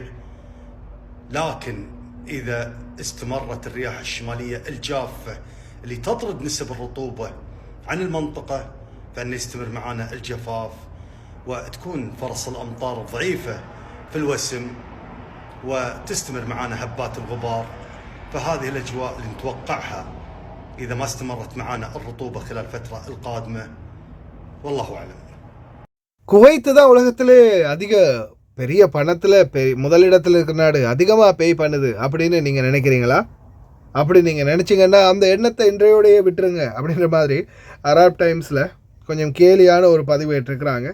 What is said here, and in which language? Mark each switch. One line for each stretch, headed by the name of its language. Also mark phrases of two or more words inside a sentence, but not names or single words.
Arabic: لكن إذا استمرت الرياح الشمالية الجافة اللي تطرد نسب الرطوبة عن المنطقة فإن يستمر معنا الجفاف وتكون فرص الأمطار ضعيفة في الوسم وتستمر معنا هبات الغبار. فهذه الأجواء اللي نتوقعها إذا ما استمرت معنا الرطوبة خلال الفترة القادمة. والله أعلم.
Tamil: குவைத்து தான் உலகத்திலே அதிக பெரிய பணத்தில் முதலிடத்தில் இருக்கிற நாடு, அதிகமாக பே பண்ணுது அப்படின்னு நீங்கள் நினைக்கிறீங்களா? அப்படி நீங்கள் நினச்சிங்கன்னா அந்த எண்ணத்தை இன்றையோடையே விட்டுருங்க அப்படின்ற மாதிரி அராப் டைம்ஸில் கொஞ்சம் கேலியான ஒரு பதிவு ஏற்றிருக்கிறாங்க.